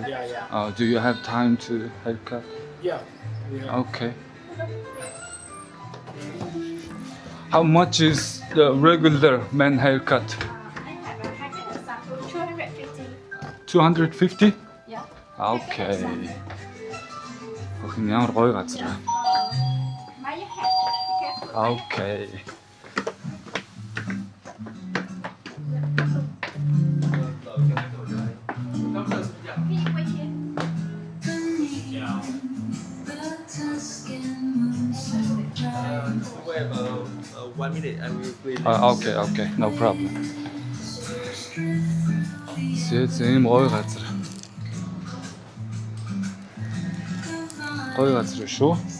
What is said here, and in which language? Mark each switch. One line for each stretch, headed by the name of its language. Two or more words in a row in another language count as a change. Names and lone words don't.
English: Yeah. Do you have time to haircut? Yeah. Okay. How much is the regular man haircut? 250. 250? Yeah. Okay. Okay,
Mongolian: ямар гоё газар.
English: Buy your hat. Be careful. Okay. Wait here. 1 minute, I will play. Okay, no problem.
Mongolian: Ийм гоё газар. Гоё газар шүү.